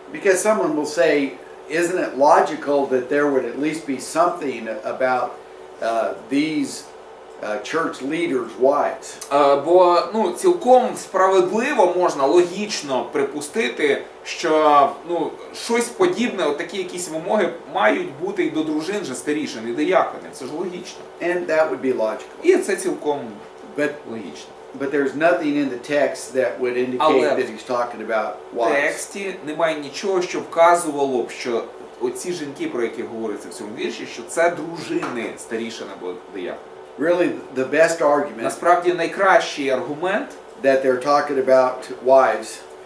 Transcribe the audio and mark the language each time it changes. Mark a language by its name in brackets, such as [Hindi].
[English] Because someone will say, isn't it logical that there would at least be something about these church leaders' wives? [Ukrainian] Бо цілком справедливо можна логічно припустити, що щось подібне, такі якісь вимоги мають бути і до дружин же старішин, і дияконів. Це ж логічно. [English] And that would be logical. [Ukrainian] І це цілком [English] But [Ukrainian] логічно. [English] But there's nothing in the text that would indicate that he's talking about [Ukrainian] В [English] wives. [Ukrainian] тексті немає нічого, що вказувало б, що оці жінки, про які говориться в цьому вірші, що це дружини старішин або дияконів. [English] Really, the best argument [Ukrainian] Насправді найкращий аргумент [English] that they're talking about wives